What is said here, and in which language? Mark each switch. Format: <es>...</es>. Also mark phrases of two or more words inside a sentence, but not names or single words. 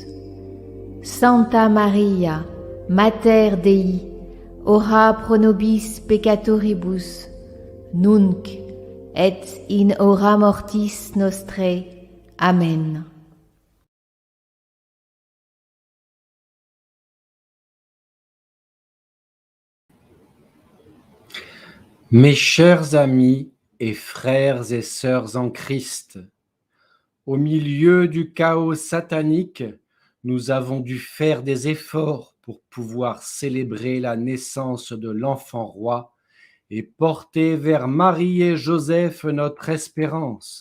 <la>Santa Maria, Mater Dei, ora pro nobis peccatoribus, nunc et in hora mortis nostrae. Amen.</la> <fr>Mes chers amis et frères et sœurs en Christ, au milieu du chaos satanique, nous avons dû faire des efforts pour pouvoir célébrer la naissance de l'enfant roi et porter vers Marie et Joseph notre espérance.</fr>